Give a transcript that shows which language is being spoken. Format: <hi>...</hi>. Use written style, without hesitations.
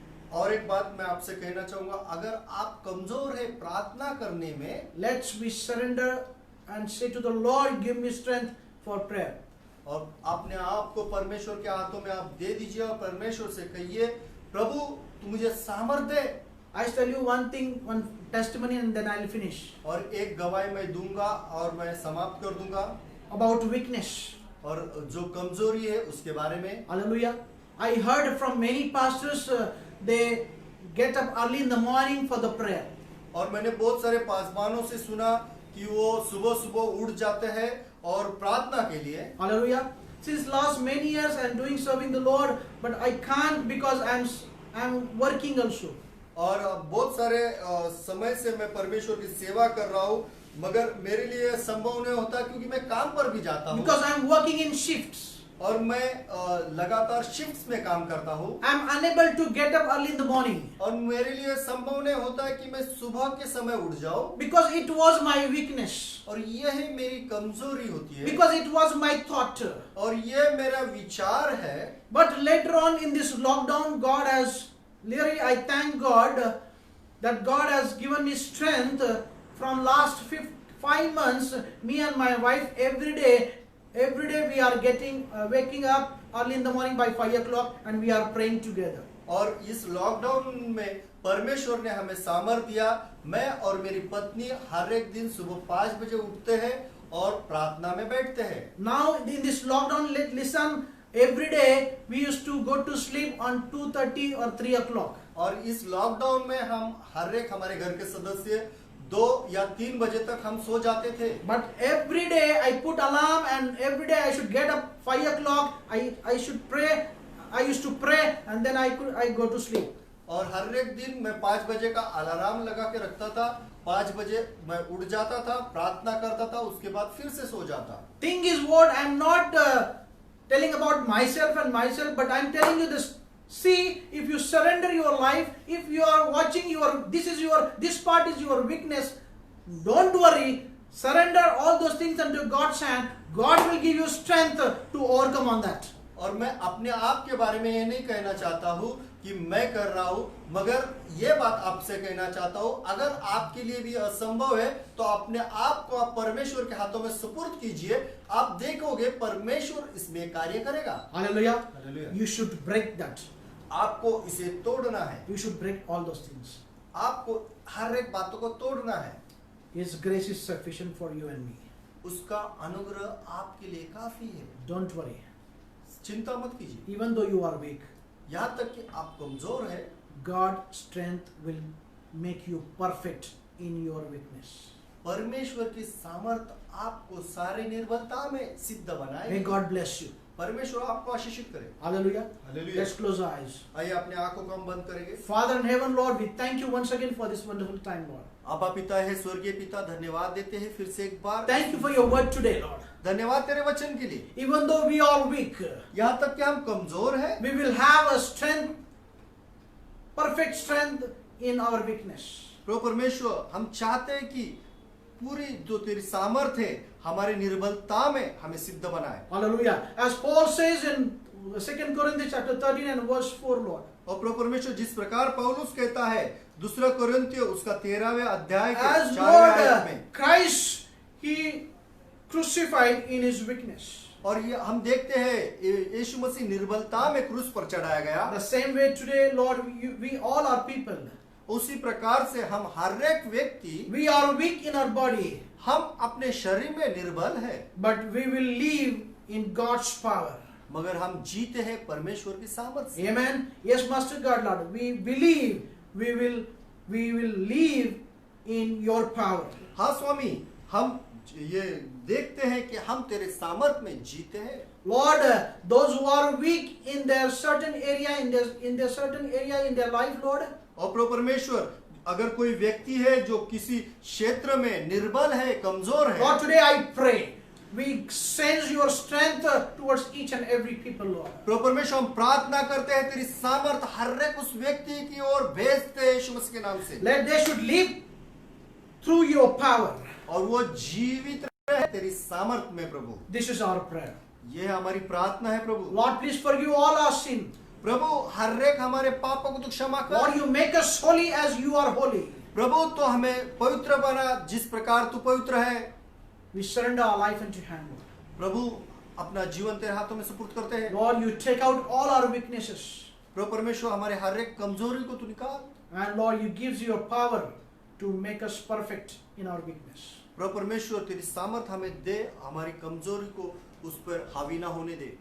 <hi>और एक बात मैं आपसे कहना चाहूंगा, अगर आप कमजोर है प्रार्थना करने में,</hi> <en>let's we surrender and say to the Lord, give me strength for prayer.</en> <hi>और अपने आप को परमेश्वर के हाथों में आप दे दीजिए और परमेश्वर से कहिए, प्रभु तू मुझे सामर्थ दे।</hi> <en>I tell you one thing, one testimony, and then I'll finish.</en> <hi>और एक गवाही मैं दूंगा और मैं समाप्त कर दूंगा।</hi> <en>About weakness.</en> <hi>और जो कमजोरी है उसके बारे में।</hi> <en>Hallelujah. I heard from many pastors, they get up early in the morning for the prayer.</en> <hi>और मैंने बहुत सारे पासवानों से सुना कि वो सुबह सुबह उठ जाते हैं और प्रार्थना के लिए।</hi> <en>Hallelujah. Since last many years I am doing serving the Lord, but I can't because I am working also.</en> <hi>और बहुत सारे समय से मैं परमेश्वर की सेवा कर रहा हूँ, मगर मेरे लिए संभव नहीं होता क्योंकि मैं काम पर भी जाता हूँ।</hi> <en>Because I am working in shifts.</en> <hi>और मैं लगातार शिफ्ट्स में काम करता हूँ।</hi> <en>I am unable to get up early in the morning.</en> <hi>और मेरे लिए संभव नहीं होता है कि मैं सुबह के समय उठ जाऊँ।</hi> <en>Because it was my weakness.</en> <hi>और यह मेरी कमजोरी होती है।</hi> <en>Because it was my thought.</en> <hi>और यह मेरा विचार है।</hi> <en>But later on in this lockdown, God has, really I thank God that God has given me strength. From last 5 months, me and my wife every day we are waking up early in the morning by 5 o'clock and we are praying together.</en> <hi>और इस lockdown में परमेश्वर ने हमें सामर्थ दिया। मैं और मेरी पत्नी हर एक दिन सुबह 5 बजे उठते हैं और प्रार्थना में बैठते हैं।</hi> <en>Now in this lockdown, listen, every day we used to go to sleep on 2:30 or 3 o'clock.</en> <hi>और इस लॉकडाउन में हम हर एक हमारे घर के सदस्य 2 या 3 बजे तक हम सो जाते थे।</hi> <en>But every day I put alarm and every day I should get up 5 o'clock. I should pray. I used to pray and then I go to sleep.</en> <hi>और हर एक दिन मैं 5 बजे का अलार्म लगा के रखता था। 5 बजे मैं उठ जाता था, प्रार्थना करता था, उसके बाद फिर से सो जाता।</hi> <en>Thing is what I am not telling about myself, but I am telling you this. See, if you surrender your life, if you are watching this part is your weakness, don't worry, surrender all those things unto God's hand. God will give you strength to overcome on that.</en> <hi>और मैं अपने आप के बारे में ये नहीं कहना चाहता हूँ कि मैं कर रहा हूँ, मगर ये बात आपसे कहना चाहता हूँ, अगर आपके लिए भी असंभव है तो अपने आप को आप परमेश्वर के हाथों में सुपुर्द कीजिए। आप देखोगे परमेश्वर इसमें कार्य करेगा।</hi> <en>Hallelujah. Hallelujah. You should break that.</en> <hi>आपको इसे तोड़ना है।</hi> <en>You should break all those things.</en> <hi>आपको हर एक बातों को तोड़ना है।</hi> <en>His grace is sufficient for you and me.</en> <hi>उसका अनुग्रह आपके लिए काफी है।</hi> <en>Don't worry.</en> <hi>चिंता मत कीजिए।</hi> <en>Even though you are weak,</en> <hi>यहाँ तक कि आप कमजोर है,</hi> <en>God's strength will make you perfect in your weakness.</en> <hi>परमेश्वर की सामर्थ आपको सारे निर्बलता में सिद्ध</hi> <en>May</en> <hi>बनाएगी।</hi> <en>God bless you.</en> <hi>परमेश्वर आपको आशीषित करे।</hi> <en>Hallelujah.</en> <hi>Hallelujah.</hi> <en>Let's close our eyes.</en> <hi>आइए अपने आंखों को हम बंद करेंगे।</hi> <en>Father in heaven, Lord, we thank you once again for this wonderful time, Lord.</en> <hi>आपा पिता है, स्वर्गीय पिता, धन्यवाद देते हैं फिर से एक बार।</hi> <en>Thank you for your word today, Lord.</en> <hi>धन्यवाद तेरे वचन के लिए।</hi> <en>Even though we are weak,</en> <hi>यहाँ तक कि हम कमजोर हैं,</hi> <en>we will have a strength, perfect strength in our weakness.</en> <hi>प्रभु परमेश्वर, हम चाहते हैं कि पूरी जो तेरी सामर्थ है हमारे निर्बलता में हमें सिद्ध बनाए।</hi> <en>Hallelujah. As Paul says in 2 Corinthians chapter 13 and verse 4, Lord.</en> <hi>और प्रभु परमेश्वर जिस प्रकार पौलुस कहता है 2 कोरिन्थियों उसका 13वें अध्याय के</hi> <en>As</en> <hi>4वें आयत</hi> <en>Lord</en> <hi>में,</hi> <en>Christ, He crucified in His weakness.</en> <hi>और ये हम देखते हैं यीशु मसीह निर्बलता में क्रूस पर चढ़ाया गया।</hi> <en>The same way today, Lord, we all are people.</en> <hi>उसी प्रकार से हम हर एक व्यक्ति,</hi> <en>We are weak in our body,</en> <hi>हम अपने शरीर में निर्बल है,</hi> <en>but we will live in God's power.</en> <hi>मगर हम जीते हैं परमेश्वर की सामर्थ से।</hi> <en>Amen. Yes, Master God, Lord, we believe we will live in your power.</en> <hi>हाँ स्वामी, हम ये देखते हैं कि हम तेरे सामर्थ में जीते हैं।</hi> <en>Lord, those who are weak in their certain area, in their certain area in their life, Lord,</en> <hi>और प्रभु परमेश्वर, अगर कोई व्यक्ति है जो किसी क्षेत्र में निर्बल है, कमजोर है,</hi> <en>Lord, today I pray, we sense your strength towards each and every people, Lord.</en> <hi>प्रभु परमेश्वर, हम प्रार्थना करते हैं तेरी सामर्थ हर एक उस व्यक्ति की ओर भेजते हैं यीशु मसीह के नाम से।</hi> <en>Let they should live through your power.</en> <hi>और वो जीवित रहे तेरी सामर्थ में प्रभु।</hi> <en>This is our prayer.</en> <hi>ये हमारी प्रार्थना है प्रभु।</hi> <en>Lord, please forgive all our sin.</en> <hi>प्रभु हर एक हमारे पापों को तू क्षमा कर।</hi> <en>Lord, you make us holy as you are holy.</en> <hi>प्रभु तो हमें पवित्र बना जिस प्रकार तू पवित्र है।</hi> <en>We surrender our life into your hand, Lord.</en> <hi>प्रभु अपना जीवन तेरे हाथों में सुपुर्द करते हैं।</hi> <en>Lord, you take out all our weaknesses.</en> <hi>प्रभु परमेश्वर, हमारे हर एक कमजोरी को तू निकाल।</hi> <en>And Lord, you gives your power to make us perfect in our weakness.</en> <hi>प्रभु परमेश्वर, तेरी सामर्थ हमें दे, हमारी कमजोरी को उस पर हावी ना होने दे।</hi>